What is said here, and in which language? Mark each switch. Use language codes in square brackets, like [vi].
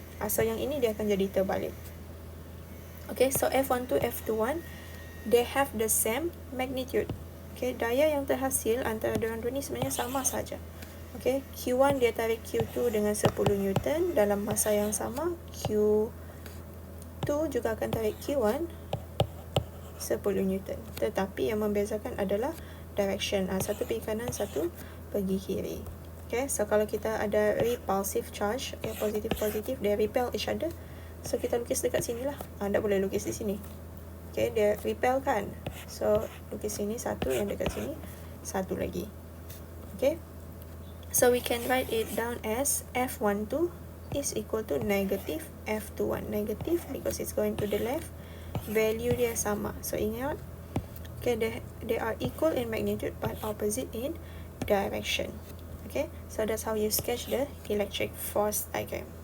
[ms] So yang ini dia akan jadi terbalik. [en] Okay, so F12, F21, they have the same magnitude. [ms] Okay, daya yang terhasil antara dua ni sebenarnya sama saja. Okay, Q1 dia tarik Q2 dengan 10 Newton dalam masa yang sama. Q2 juga akan tarik Q1 10 Newton. Tetapi yang membezakan adalah direction. Satu pergi kanan, satu pergi kiri. Okay, so kalau kita ada repulsive charge, okay, positif, [en] they repel each other. [ms] So kita lukis dekat sini lah. Tak boleh lukis di sini. Okay, dia repel kan. So lukis sini satu, yang dekat sini satu lagi. [en] Okay, so we can write it down as F12 is equal to negative F21. Negative because it's going to the left. [ms] Value dia sama. So ingat, [en] okay, they are equal in magnitude but opposite in direction. Okay, so that's how you sketch the electric force diagram.